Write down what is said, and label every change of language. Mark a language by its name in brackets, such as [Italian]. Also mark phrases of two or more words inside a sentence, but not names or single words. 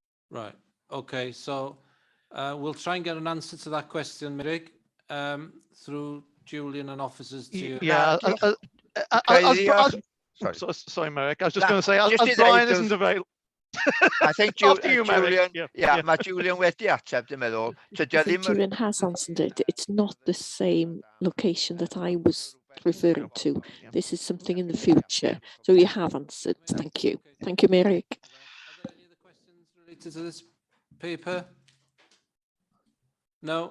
[English] Right. Okay. So we'll try and get an answer to that question, Mirig, through Julian and officers to you. Yeah, sorry, Merrick. I was just going to say, as Brian isn't available. I think After you, Merrick. Julian, Yeah. [Welsh] mae Julian wedi ateb, dwi'n meddwl. [English] I think Julian has answered it. It's not the same location that I was referring to. This is something in the future. So you have answered. Thank you. Thank you, Merrick. Are there any other questions related to this paper? No?